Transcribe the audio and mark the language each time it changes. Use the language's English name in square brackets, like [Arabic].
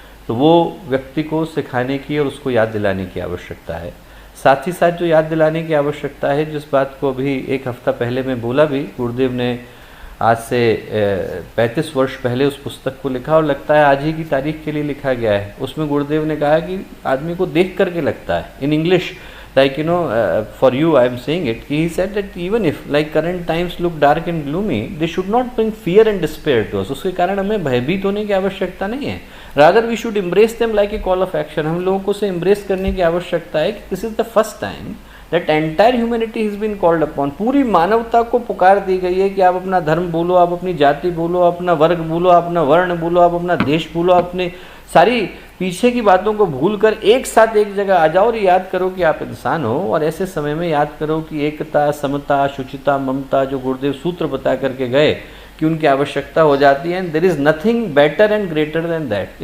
[Hindi] तो वो व्यक्ति को सिखाने की और उसको याद दिलाने की आवश्यकता है। साथ ही साथ जो याद दिलाने की आवश्यकता है, जिस बात को अभी 1 हफ्ता पहले मैं बोला भी, गुरुदेव ने आज से 35 वर्ष पहले उस पुस्तक को लिखा और लगता है आज ही की तारीख के लिए लिखा गया है। उसमें गुरुदेव ने कहा कि आदमी को देख करके लगता है, in English, [English] like for you I am saying it, he said that even if like current times look dark and gloomy, they should not bring fear and despair to us. [Hindi] उसके कारण हमें भयभीत होने की आवश्यकता नहीं है, [English] rather we should embrace them like a call of action. [Hindi] हम लोगों को उसे embrace करने की आवश्यकता है कि [English] this is the first time that entire humanity has been called upon. [Hindi] पूरी मानवता को पुकार दी गई है कि आप अपना धर्म बोलो, आप अपनी जाति बोलो, अपना वर्ग बोलो, अपना वर्ण बोलो, आप अपना देश बोलो, अपने सारी पीछे की बातों को भूलकर एक साथ एक जगह आ जाओ और याद करो कि आप इंसान हो। और ऐसे समय में याद करो कि एकता, समता, शुचिता, ममता, जो गुरुदेव सूत्र बता करके गए कि उनकी आवश्यकता हो जाती है। [English] And there is nothing better and greater than that.